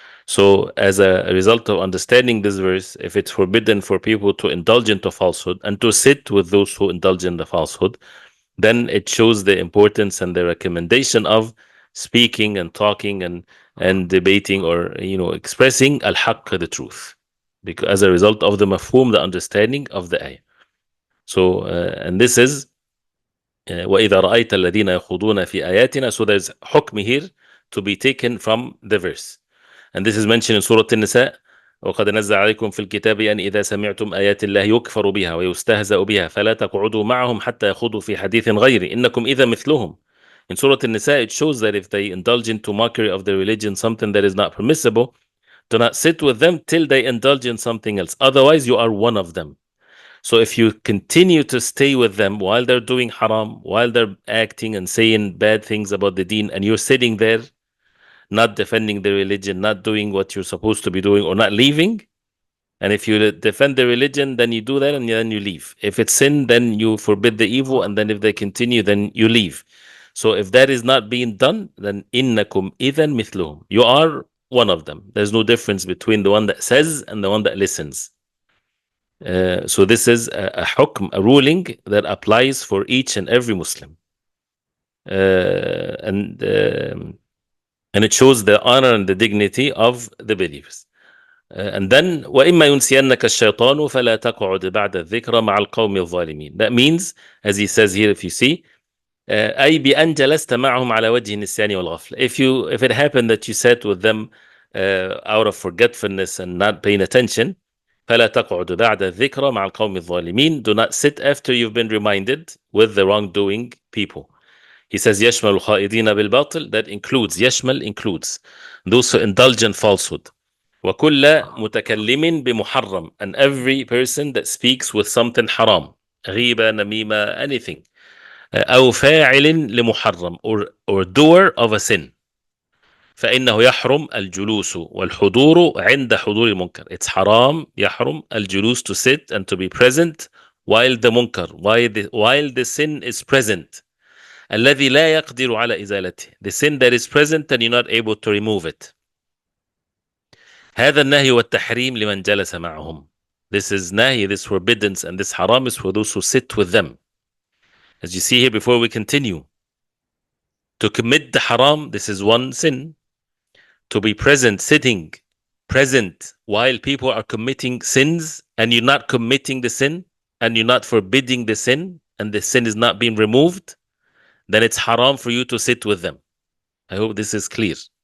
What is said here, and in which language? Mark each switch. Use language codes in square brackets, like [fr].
[en] So as a result of understanding this verse, if it's forbidden for people to indulge into falsehood and to sit with those who indulge in the falsehood, then it shows the importance and the recommendation of speaking and talking and debating, or expressing al-haqq, the truth, because as a result of the mafhum, the understanding of the ayah. So and this is [ar] وَإِذَا رَأَيْتَ الَّذِينَ يَخُوضُونَ فِي آيَاتِنَا. [en] So there's hukm here to be taken from the verse. And this is mentioned in Surah An-Nisa, [ar] وقد نزل عليكم في الكتاب أن إذا سمعتم آيات الله يكفر بها ويستهزأ بها فلا تقعدوا معهم حتى يخوضوا في حديث غيره إنكم إذا مثلهم. [en] In Surah An-Nisa, it shows that if they indulge into mockery of their religion, something that is not permissible, do not sit with them till they indulge in something else. Otherwise, you are one of them. So if you continue to stay with them while they're doing haram, while they're acting and saying bad things about the deen, and you're sitting there, not defending the religion, not doing what you're supposed to be doing, or not leaving, and if you defend the religion, then you do that and then you leave. If it's sin, then you forbid the evil, and then if they continue, then you leave. So if that is not being done, then [ar] innakum idhan mithluhum. [en] You are one of them. There's no difference between the one that says and the one that listens. So this is a hukm, a ruling that applies for each and every Muslim. And it shows the honor and the dignity of the believers. And then [ar] وَإِمَّا يُنْسِيَنَّكَ الشَّيْطَانُ فَلَا تَقْعُدْ بَعْدَ الذِّكْرَ مَعَ الْقَوْمِ الظَّالِمِينَ. [en] That means, as he says here, if you see, [ar] أي بأن جلست معهم على وجه النسيان والغفلة. [en] If it happened that you sat with them out of forgetfulness and not paying attention, [ar] فلا تقعد بعد الذكرى مع القوم الظالمين. [en] Do not sit after you've been reminded with the wrongdoing people. He says [ar] يشمل الخائضين بالباطل. [en] That includes, يشمل includes those who indulge in falsehood. [ar] وكل متكلم بمحرم, [en] and every person that speaks with something haram, غيبة, نميمة, anything. [ar] أو فاعل لمحرم, [en] or doer of a sin. [ar] فإنه يحرم الجلوس والحضور عند حضور المنكر. [en] It's haram, [ar] يحرم الجلوس, [en] to sit and to be present while the munkar, while the sin is present. [ar] الذي لا يقدر على إزالته. [en] The sin that is present and you're not able to remove it. [ar] هذا النهي والتحريم لمن جلس معهم. [en] This is nahi, this forbiddance, and this haram is for those who sit with them. As you see here, before we continue, to commit the haram, this is one sin. To be present, sitting, present while people are committing sins, and you're not committing the sin, and you're not forbidding the sin, and the sin is not being removed, then it's haram for you to sit with them. I hope this is clear.